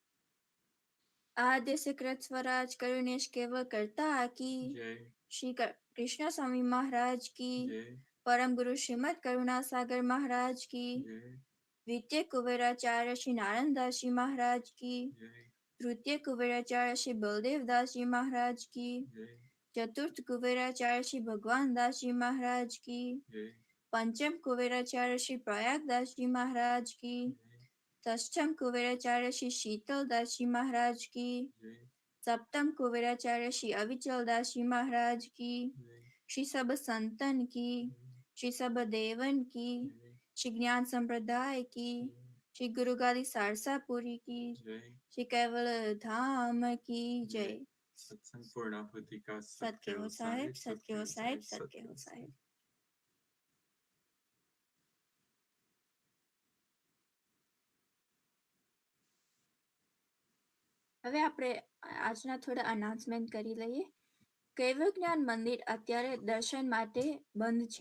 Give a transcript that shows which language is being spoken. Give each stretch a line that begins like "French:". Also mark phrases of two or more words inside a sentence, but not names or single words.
Hindi: आद्य कृत स्वराज करुणेश केवल करता की श्री कृष्ण स्वामी महाराज की, परम गुरु श्रीमद करुणा सागर महाराज की, द्वितीय कुबेराचार्य श्री नारायणदासजी महाराज की, तृतीय कुबेराचार्य श्री बलदेवदासजी महाराज की, चतुर्थ कुबेराचार्य श्री भगवानदासजी महाराज की, पंचम कुबेराचार्य श्री प्रयागदास जी महाराज की, षष्ठम कुबेराचार्य श्री शीतलदास जी महाराज की, सप्तम कुबेराचार्य श्री अविचल दास जी महाराज की, श्री सब संतन की, श्री सब देवन की, श्री ज्ञान संप्रदाय की, श्री गुरु गादी सारसापुरी की, श्री केवल धाम की जय. सत्संग पूर्णाहुति का सत्केव साहेब, सत्केव साहेब, सत्केव साहेब.
Gujarati: હવે આપણે આજના થોડા અનાઉન્સમેન્ટ કરી લઈએ. કૈવલ્ય જ્ઞાન મંદિર અત્યારે દર્શન માટે બંધ છે.